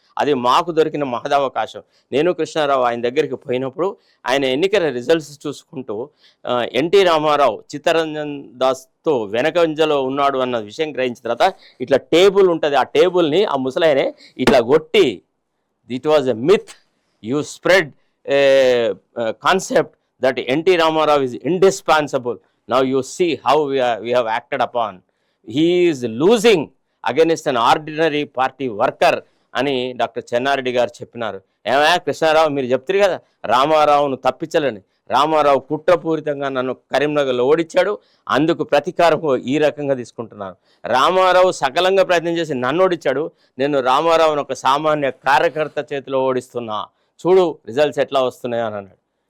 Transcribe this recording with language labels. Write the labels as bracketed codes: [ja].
[te] అది మాకు దొరికిన మహదవకాశం. నేను కృష్ణారావు ఆయన దగ్గరికి పోయినప్పుడు ఆయన ఎన్నికల రిజల్ట్స్ చూసుకుంటూ ఎన్టీ రామారావు చిత్తరంజన్ దాస్తో వెనకంజలో ఉన్నాడు అన్న విషయం గ్రహించిన తర్వాత ఇట్లా టేబుల్ ఉంటుంది, ఆ టేబుల్ని ఆ ముసలాయనే ఇట్లా కొట్టి, [en] It was a myth, you spread a concept that NT Rama Rao is indispensable. Now you see how we have acted upon. He is losing against an ordinary party worker [te] అని డాక్టర్ చెన్నారెడ్డి గారు చెప్పినారు. ఏమయ్యా కృష్ణారావు, మీరు చెప్తారు కదా రామారావును తప్పించలేని, రామారావు కుట్రపూరితంగా నన్ను కరీంనగర్లో ఓడించాడు, అందుకు ప్రతీకారం ఈ రకంగా తీసుకుంటున్నాను. రామారావు సకలంగా ప్రయత్నం చేసి నన్ను ఓడించాడు, నేను రామారావును ఒక సామాన్య కార్యకర్త చేతిలో ఓడిస్తున్నా, చూడు రిజల్ట్స్ ఎట్లా వస్తున్నాయో అని అన్నాడు.